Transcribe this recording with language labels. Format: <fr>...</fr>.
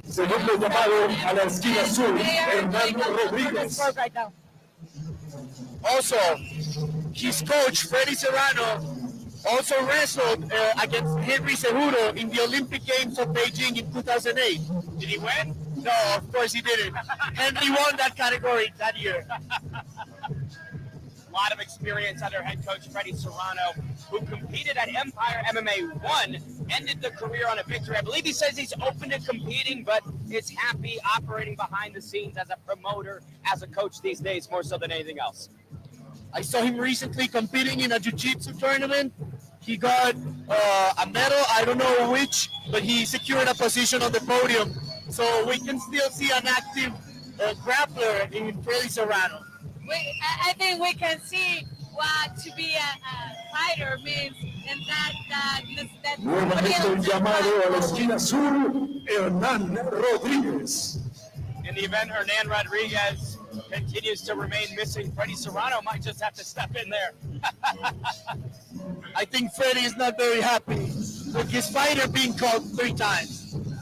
<es>Segundo llamado a la esquina azul, Fernando Rodríguez.</es> <en>Right now. Also, his coach, Fredy Serrano, also wrestled against Henry Cejudo in the Olympic Games of Beijing in 2008. Did he win? No, of course he didn't. Henry won that category that year. A lot of experience under head coach Fredy Serrano, who competed at Empire MMA 1, ended the career on a victory. I believe he says he's open to competing, but is happy operating behind the scenes as a promoter, as a coach these days, more so than anything else. I saw him recently competing in a jiu-jitsu tournament. He got a medal, I don't know which, but he secured a position on the podium. So we can still see an active grappler in Fredy Serrano. I think we can see what to be a fighter means, and that</en> <es>Nuevamente el llamado a la esquina azul, Hernan Rodríguez.</es> <en>In the event Hernan Rodriguez continues to remain missing, Fredy Serrano might just have to step in there. I think Fredy is not very happy with his fighter being called 3 times.</en>